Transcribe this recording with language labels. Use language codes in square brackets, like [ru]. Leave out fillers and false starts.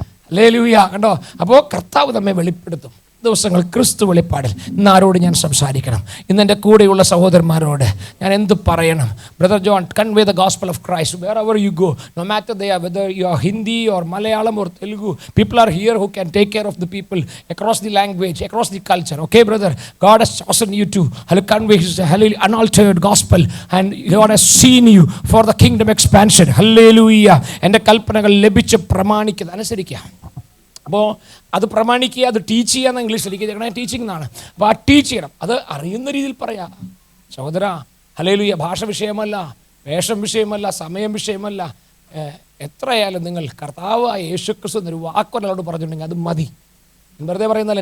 [ml] Hallelujah, കണ്ടോ. അപ്പോൾ കർത്താവ് നമ്മെ വെളിപ്പെടുത്തും. ദിവസങ്ങൾ ക്രിസ്തു വെളിപ്പാടിൽ. ഇന്ന് ആരോട് ഞാൻ സംസാരിക്കണം? ഇന്ന് എൻ്റെ കൂടെയുള്ള സഹോദരന്മാരോട് ഞാൻ എന്ത് പറയണം? [en] Brother John, convey the gospel of Christ wherever you go, no matter they are, whether you are Hindi or Malayalam or Telugu, people are here who can take care of the people across the language, across the culture. Okay brother, God has chosen you to convey His unaltered gospel, and God has seen you for the kingdom expansion. Hallelujah. [ml] എൻ്റെ കൽപ്പനകൾ ലഭിച്ച് പ്രമാണിക്കുക, അനുസരിക്കുക. അപ്പോൾ അത് പ്രമാണിക്കുക, അത് teach ചെയ്യുക എന്ന് ഇംഗ്ലീഷിൽ ടീച്ചിങ് എന്നാണ്. അപ്പോൾ ആ ടീച്ച് ചെയ്യണം, അത് അറിയുന്ന രീതിയിൽ പറയാം. സഹോദര, ഹല്ലേലൂയ. ഭാഷ വിഷയമല്ല, വേഷം വിഷയമല്ല, സമയം വിഷയമല്ല. എത്രയായാലും നിങ്ങൾ കർത്താവായ യേശുക്രിസ്തു എന്നൊരു വാക്കൊരാളോട് പറഞ്ഞിട്ടുണ്ടെങ്കിൽ അത് മതി. വെറുതെ പറയുന്നതല്ല.